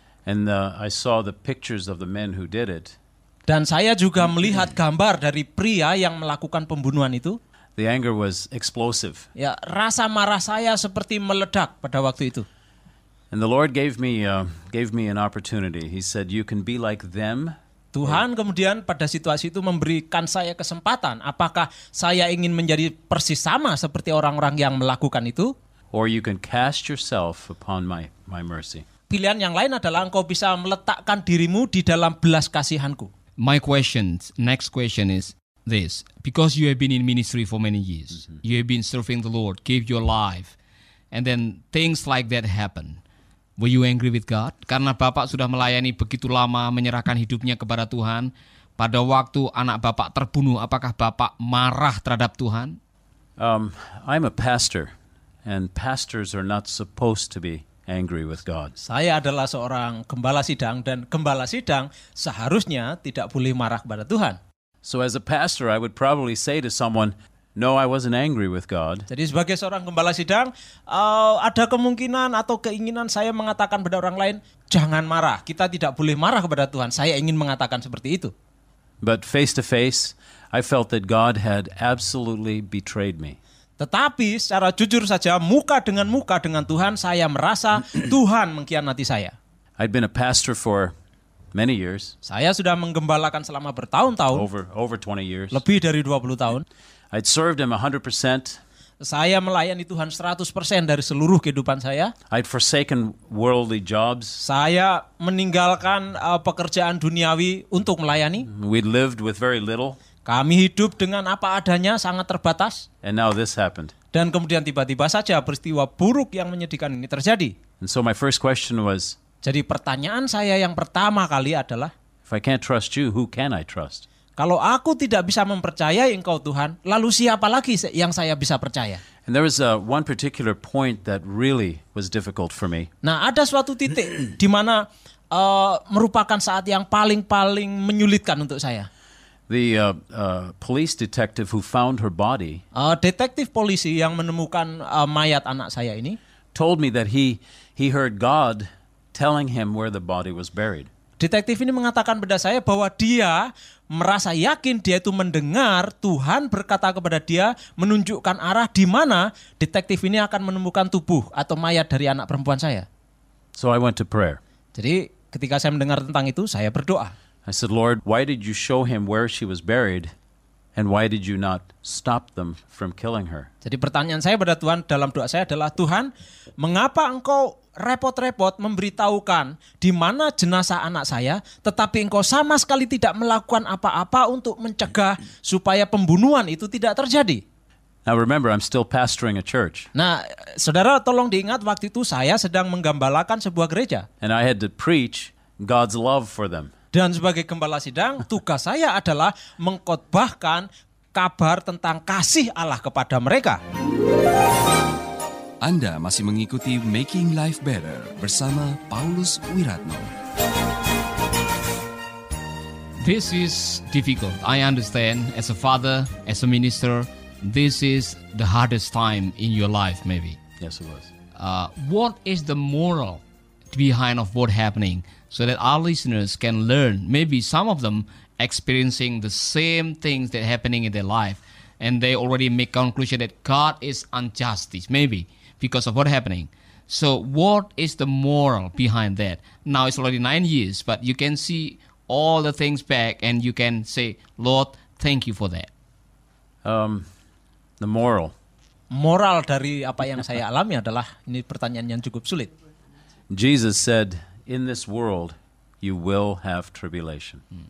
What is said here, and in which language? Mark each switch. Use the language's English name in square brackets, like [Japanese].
[English] And I saw the pictures of the men who did it. [Indonesian] Dan saya juga melihat gambar dari pria yang melakukan pembunuhan itu. [English] The anger was explosive. [Indonesian] Ya, rasa marah saya seperti meledak pada waktu itu. [English] And the Lord gave me an opportunity. He said, "You can be like them." [Indonesian] Tuhan kemudian pada situasi itu memberikan saya kesempatan. Apakah saya ingin menjadi persis sama seperti orang-orang yang melakukan itu? [English] Or you can cast yourself upon my mercy. [Indonesian] Pilihan yang lain adalah engkau bisa meletakkan dirimu di dalam belas kasihanku. [English] Next question is this. Because you have been in ministry for many years, you have been serving the Lord, gave your life, and then things like that happen. Were you angry with God? [Indonesian] Karena Bapak sudah melayani begitu lama, menyerahkan hidupnya kepada Tuhan. Pada waktu anak Bapak terbunuh, apakah Bapak marah terhadap Tuhan? [English] I'm a pastor, and pastors are not supposed to be angry with God. [Indonesian] Saya adalah seorang gembala sidang dan gembala sidang seharusnya tidak boleh marah kepada Tuhan. [English] So as a pastor, I would probably say to someone, "No, I wasn't angry with God." [Indonesian] Jadi sebagai seorang gembala sidang, ada kemungkinan atau keinginan saya mengatakan pada orang lain, jangan marah, kita tidak boleh marah kepada Tuhan. Saya ingin mengatakan seperti itu. [English] But face to face, I felt that God had absolutely betrayed me. [Indonesian] Tetapi secara jujur saja, muka dengan Tuhan, saya merasa Tuhan mengkhianati saya. [English] I'd been a pastor for many years, [Indonesian] Saya sudah menggembalakan selama bertahun-tahun, [English] over 20 years. [Indonesian] lebih dari 20 tahun. [English] I'd served him 100%. [Indonesian] Saya melayani Tuhan 100% dari seluruh kehidupan saya. [English] I'd forsaken worldly jobs. [Indonesian] Saya meninggalkan pekerjaan duniawi untuk melayani. [English] We'd lived with very little, [Indonesian] Kami hidup dengan apa adanya, sangat terbatas. [English] and now this happened. [Indonesian] Dan kemudian tiba-tiba saja peristiwa buruk yang menyedihkan ini terjadi. [English] And so my first question was, [Indonesian] Jadi pertanyaan saya yang pertama kali adalah, [English] if I can't trust you, who can I trust? [Indonesian] kalau aku tidak bisa mempercayai Engkau Tuhan, lalu siapa lagi yang saya bisa percaya? [English] And there was one particular point that really was difficult for me. [Indonesian] Nah, ada suatu titik di mana merupakan saat yang paling menyulitkan untuk saya. [English] The police detective who found her body [Indonesian] Detektif polisi yang menemukan mayat anak saya ini [English] told me that he heard God telling him where the body was buried. [Indonesian] Detektif ini mengatakan pada saya bahwa dia merasa yakin, dia itu mendengar Tuhan berkata kepada dia, menunjukkan arah di mana detektif ini akan menemukan tubuh atau mayat dari anak perempuan saya. [English] So I went to prayer. [Indonesian] Jadi ketika saya mendengar tentang itu, saya berdoa. [English] I said, "Lord, why did you show him where she was buried, and why did you not stop them from killing her?" [Indonesian] Jadi pertanyaan saya pada Tuhan dalam doa saya adalah, Tuhan, mengapa Engkau repot-repot memberitahukan di mana jenazah anak saya, tetapi Engkau sama sekali tidak melakukan apa-apa untuk mencegah supaya pembunuhan itu tidak terjadi? [English] Now remember, I'm still pastoring a church, [Indonesian] Nah, saudara tolong diingat waktu itu saya sedang menggembalakan sebuah gereja. [English] and I had to preach God's love for them. [Indonesian] Dan sebagai gembala sidang, tugas saya adalah mengkhotbahkan kabar tentang kasih Allah kepada mereka. Anda masih mengikuti Making Life Better bersama Paulus Wiratno. [English] This is difficult. I understand. As a father, as a minister, this is the hardest time in your life, maybe. Yes, it was. What is the moral behind of what happening, so that our listeners can learn? Maybe some of them experiencing the same things that happening in their life, and they already make conclusion that God is injustice, maybe because of what happening. So what is the moral behind that? Now it's already 9 years, but you can see all the things back, and you can say, Lord, thank you for that. The moral. [Indonesian] Moral dari apa yang saya alami adalah, ini pertanyaan yang cukup sulit. [English] Jesus said, in this world, you will have tribulation.